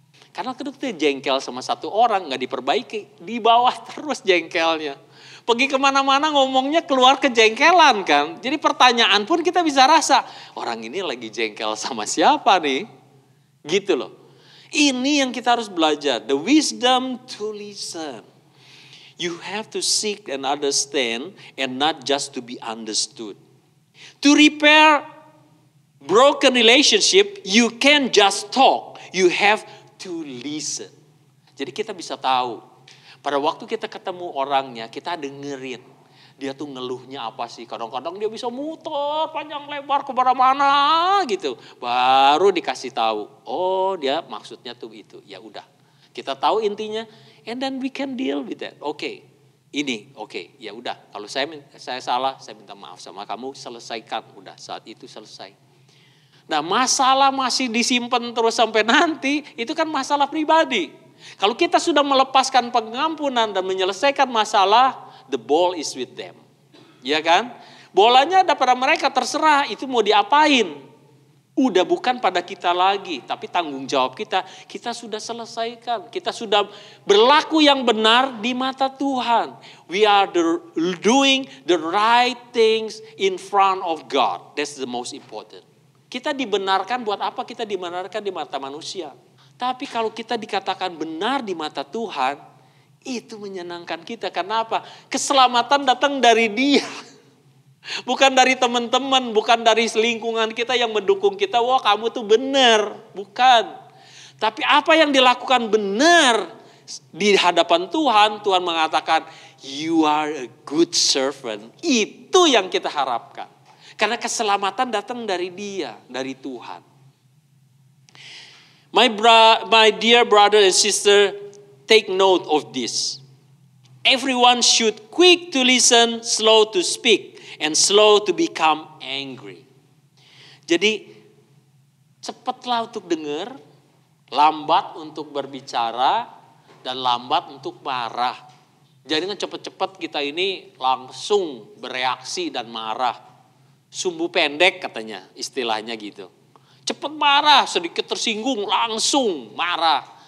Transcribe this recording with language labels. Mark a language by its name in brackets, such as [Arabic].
[Indonesian] Karena kita jengkel sama satu orang nggak diperbaiki, di bawah terus jengkelnya. Pergi kemana-mana ngomongnya keluar kejengkelan kan. Jadi pertanyaan pun kita bisa rasa, orang ini lagi jengkel sama siapa nih? Gitu loh. Ini yang kita harus belajar. [English] The wisdom to listen. You have to seek and understand and not just to be understood. To repair broken relationship, you can't just talk. You have to listen. [Indonesian] Jadi kita bisa tahu. Pada waktu kita ketemu orangnya, kita dengerin. Dia tuh ngeluhnya apa sih. Kadang-kadang dia bisa muter panjang lebar kemana-mana gitu. Baru dikasih tahu. Oh dia maksudnya tuh itu. Ya udah. Kita tahu intinya. [English] And then we can deal with that. [Indonesian] Oke. Ini oke. Ya udah. Kalau saya salah, saya minta maaf sama kamu. Selesaikan. Udah saat itu selesai. Nah masalah masih disimpan terus sampai nanti. Itu kan masalah pribadi. Kalau kita sudah melepaskan pengampunan dan menyelesaikan masalah, [English] the ball is with them. [Indonesian] Ya kan? Bolanya ada pada mereka, terserah itu mau diapain. Udah bukan pada kita lagi, tapi tanggung jawab kita. Kita sudah selesaikan. Kita sudah berlaku yang benar di mata Tuhan. [English] We are doing the right things in front of God. That's the most important. [Indonesian] Kita dibenarkan buat apa? Kita dibenarkan di mata manusia. Tapi kalau kita dikatakan benar di mata Tuhan, itu menyenangkan kita. Kenapa? Keselamatan datang dari Dia. Bukan dari teman-teman, bukan dari lingkungan kita yang mendukung kita. Wah kamu tuh benar. Bukan. Tapi apa yang dilakukan benar di hadapan Tuhan, Tuhan mengatakan, [English] you are a good servant. [Indonesian] Itu yang kita harapkan. Karena keselamatan datang dari Dia, dari Tuhan. [English] My dear brother and sister, take note of this. Everyone should quick to listen, slow to speak, and slow to become angry. [Indonesian] Jadi cepatlah untuk dengar, lambat untuk berbicara, dan lambat untuk marah. Jadi cepat-cepat kita ini langsung bereaksi dan marah. Sumbu pendek katanya, istilahnya gitu. Cepat marah, sedikit tersinggung, langsung marah.